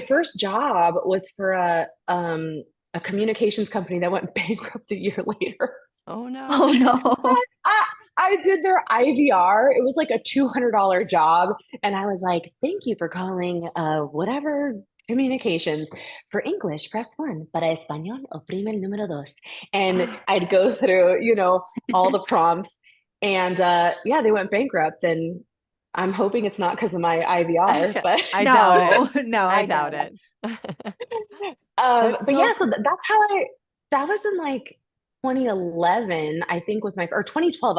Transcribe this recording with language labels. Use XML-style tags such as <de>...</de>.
<en>my first job was for a communications company that went bankrupt a year later. Oh no. Oh no. I did their IVR. It was like a $200 job. And I was like, thank you for calling whatever communications. For English, press 1.</en> <es>Para español, oprime el número 2.</es> <en>And I'd go through, all the prompts. And yeah, they went bankrupt. And I'm hoping it's not because of my IVR, but I doubt it. No, I doubt it. but yeah, so that's how that was in like 2011, I think, or 2012.</en>